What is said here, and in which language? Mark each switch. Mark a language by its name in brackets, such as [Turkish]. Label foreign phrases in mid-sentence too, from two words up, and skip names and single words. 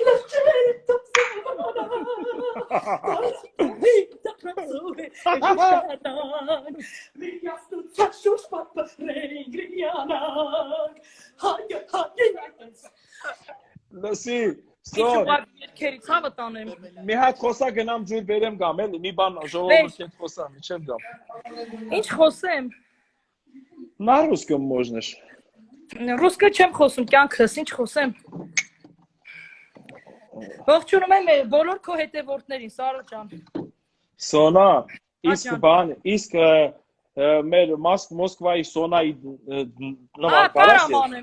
[Armenian] Լսի, Սոն Մի հատ խոսա գնամ ջուր բերեմ գամ էլի, մի բան ժողովուրդ հետ խոսամ, չեմ գամ Ինչ խոսեմ [Russian] На русском можешь [Armenian] Ռուսկը չեմ խոսում, կյանքս, ինչ խոսեմ Ողջունում եմ բոլոր քո հետևորդներին, Սարո ջան Սոնա, իսկ բան, իսկ մեր Մոսկվայի Սոնայի նման կարամ անեմ